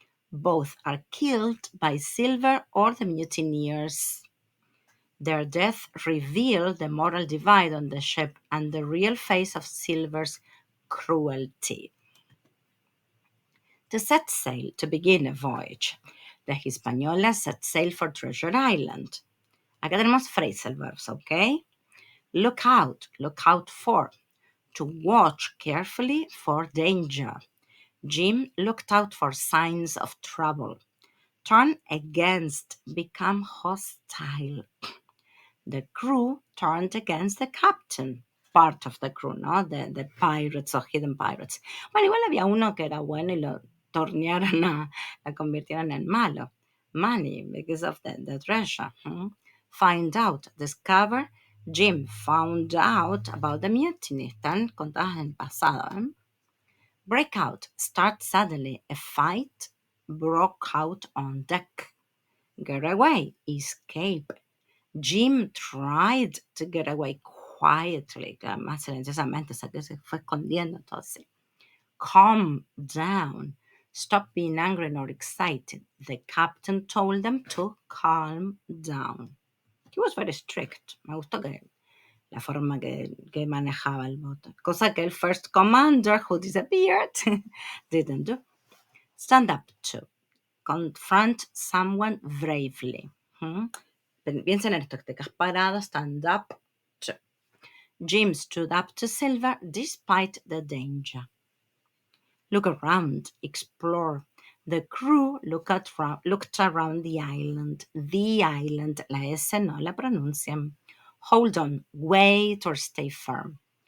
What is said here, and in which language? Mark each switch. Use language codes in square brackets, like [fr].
[en] Both are killed by Silver or the mutineers. Their death revealed the moral divide on the ship and the real face of Silver's cruelty. To set sail to begin a voyage. The Hispaniola set sail for Treasure Island. [es] Acá tenemos phrasal verbs, ¿ok? [en] Look out for. To watch carefully for danger. Jim looked out for signs of trouble. Turn against, become hostile. The crew turned against the captain. part of the crew, ¿no? The pirates o hidden pirates. [es] Bueno, igual había uno que era bueno y lo tornearon la convirtieron en malo. [en] Money, because of the treasure. Find out, discover. Jim found out about the mutiny. [es] Están contadas en pasado. [en] Break out, start suddenly. A fight broke out on deck. Get away, escape. Jim tried to get away quietly, [es] más silenciosamente, o sea, que se fue escondiendo entonces. [en] Calm down. Stop being angry nor excited. The captain told them to calm down. He was very strict. [es] Me gustó la forma que manejaba el bote. Cosa que el [en] first commander, who disappeared, didn't do. Stand up to. Confront someone bravely. [es] Piensen en esto, que te quedas parado, [en] stand up to. Jim stood up to Silver despite the danger. Look around, explore. The crew looked around the island. The island, [es] la S no la pronuncian. [en] Hold on, wait or stay firm.